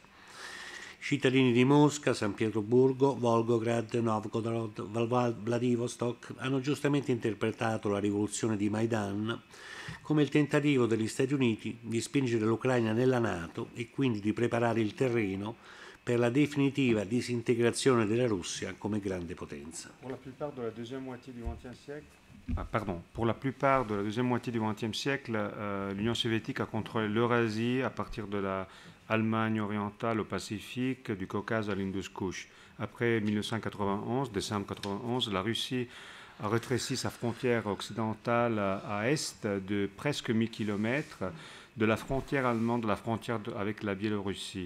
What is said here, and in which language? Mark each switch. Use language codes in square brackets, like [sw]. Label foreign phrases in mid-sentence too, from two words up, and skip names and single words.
[it] I cittadini di Mosca, San Pietroburgo, Volgograd, Novgorod, Vladivostok hanno giustamente interpretato la rivoluzione di Maidan come il tentativo degli Stati Uniti di spingere l'Ucraina nella NATO e quindi di preparare il terreno per la definitiva disintegrazione della Russia come grande potenza. [fr] Pour la plupart de la deuxième moitié du XXe siècle, pour la plupart de la deuxième moitié du XXe siècle, l'Union soviétique a contrôlé l'Eurasie à partir de l'Allemagne orientale au Pacifique, du Caucase à l'Hindoukush. Après 1991, décembre 1991, la Russie a rétréci sa frontière occidentale à est de presque 1000 km de la frontière allemande, de la frontière avec la Biélorussie.